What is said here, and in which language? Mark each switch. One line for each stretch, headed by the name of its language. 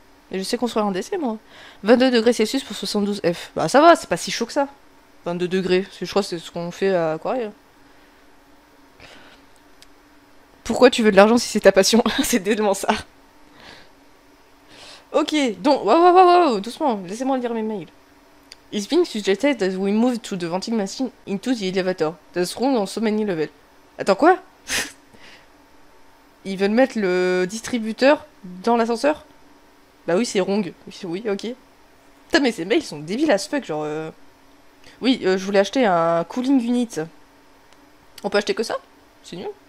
French: Et je sais construire un DC, moi. 22 degrés Celsius pour 72 F. Bah ça va, c'est pas si chaud que ça. 22 degrés, je crois que c'est ce qu'on fait à Aquaria. Pourquoi tu veux de l'argent si c'est ta passion? C'est tellement ça. Ok, donc... Wow, doucement, laissez-moi lire mes mails.
English: It's being suggested that we move to the vending machine into the elevator. That's wrong on so many levels.
French: Attends, quoi? Ils veulent mettre le distributeur dans l'ascenseur? Bah oui, c'est wrong. Oui, ok. Putain, mais ces mails sont débiles
English: as fuck,
French: genre... Oui, je voulais acheter un cooling unit. On peut acheter que ça? C'est nul.